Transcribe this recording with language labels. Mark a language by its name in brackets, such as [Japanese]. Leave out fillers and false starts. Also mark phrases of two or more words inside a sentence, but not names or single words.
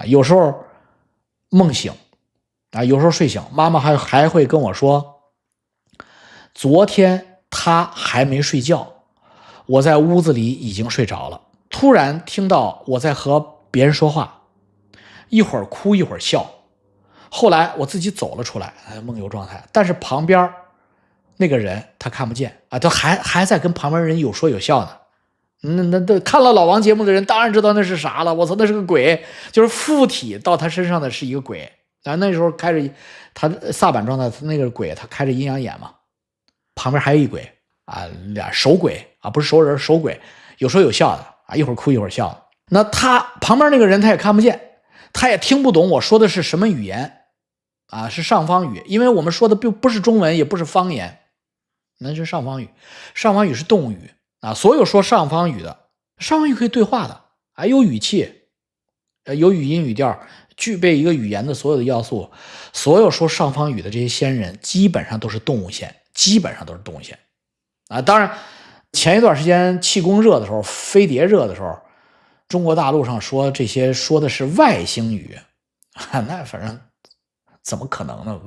[Chinese] 有時候夢醒啊，有時候睡醒，媽媽還會跟我說，昨天她還沒睡覺，我在屋子裡已經睡着了，突然聽到我在和別人說話，一會兒哭一會兒笑，後來我自己走了出來，夢遊狀態，但是旁邊那個人他看不見啊，他還在跟旁邊人有說有笑呢。那看了老王節目的人當然知道那是啥了，我操，那是個鬼，就是附體到他身上的是一個鬼啊。那時候開着他薩滿狀態，那個鬼他開着陰陽眼嘛，旁邊還有一鬼啊，倆守鬼啊，不是熟人，守鬼，有說有笑的啊，一會兒哭一會兒笑的。那他旁邊那個人他也看不見，他也聽不懂我說的是什麼語言啊，是上方語，因為我們說的不是中文，也不是方言，那是上方語，上方語是動物語。啊，所有說上方語的，上方語可以對話的，還有語氣，有語音語調，具備一個語言的所有的要素。所有說上方語的這些仙人，基本上都是動物仙，啊，當然，前一段時間氣功熱的時候，飛碟熱的時候，中國大陸上說這些說的是外星語，那反正怎麼可能呢？